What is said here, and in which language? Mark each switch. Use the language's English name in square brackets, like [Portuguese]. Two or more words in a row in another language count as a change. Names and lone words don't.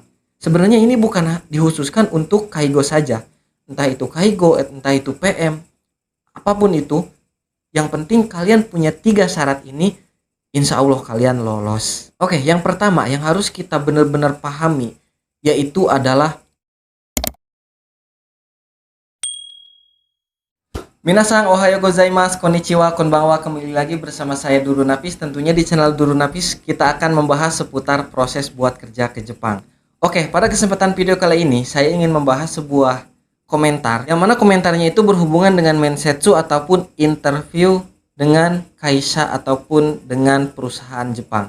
[Indonesian] Sebenarnya ini bukan dikhususkan untuk Kaigo saja. Entah itu Kaigo, entah itu PM, apapun itu. Yang penting kalian punya 3 syarat ini, [Arabic] إن شاء الله [Indonesian] kalian lolos. Oke, yang pertama yang harus kita benar-benar pahami yaitu adalah [Japanese] みなさん おはようございます、こんにちは、こんばんは. [Indonesian] Kembali lagi bersama saya Duru Napis. Tentunya di channel Duru Napis kita akan membahas seputar proses buat kerja ke Jepang. Oke, pada kesempatan video kali ini saya ingin membahas sebuah komentar, yang mana komentarnya itu berhubungan dengan mensetsu ataupun interview dengan kaisha ataupun dengan perusahaan Jepang.